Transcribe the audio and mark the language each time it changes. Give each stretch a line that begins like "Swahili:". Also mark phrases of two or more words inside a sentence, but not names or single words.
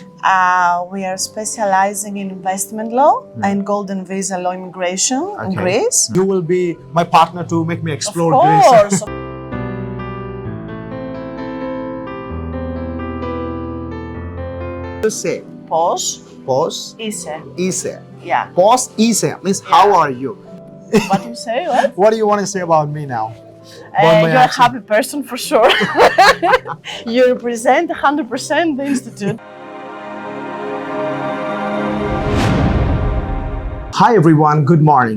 English: We are specializing in investment law and golden visa law immigration in Greece. You will be my partner to make me explore Of Greece. course. You say
Greek: Πώς είσαι. είσαι. Yeah. Πώς είσαι
English: means how are you? What do you say? What? What do you want to say about me now? About my You're a accent? happy person for sure. You represent 100% the institute. Hi everyone, good morning.